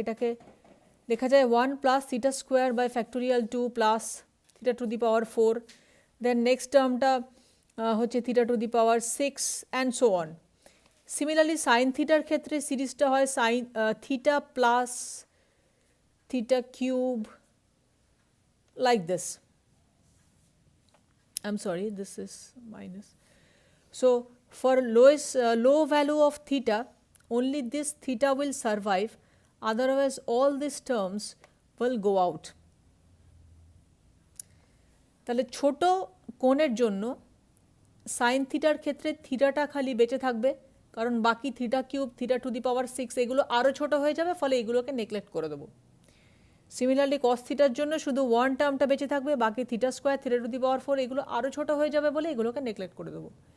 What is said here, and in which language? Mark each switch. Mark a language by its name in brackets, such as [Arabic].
[Bangla] এটাকে লেখা যায় 1 plus theta square by factorial 2 plus theta to the power 4, then next টার্মটা হচ্ছে theta to the power 6 [English] And so on. [Bangla] Similarly sign থিটার ক্ষেত্রে সিরিজটা হয় sine theta plus theta cube, like this. [English] I'm sorry, this is minus. So for low value of theta, only this theta will survive, otherwise all these terms will go out. [Bangla] তাহলে ছোট কোণের জন্য sign থিটার ক্ষেত্রে থিটাটা খালি বেঁচে থাকবে, কারণ বাকি theta cube theta to the পাওয়ার 6 এগুলো আরও ছোট হয়ে যাবে, ফলে এগুলোকে নেগলেক্ট করে দেবো। সিমিলারলি কস থিটার জন্য শুধু 1 টার্মটা বেঁচে থাকবে, বাকি theta square theta to the পাওয়ার 4 এগুলো আরও ছোট হয়ে যাবে বলে এগুলোকে নেগলেক্ট করে দেবো।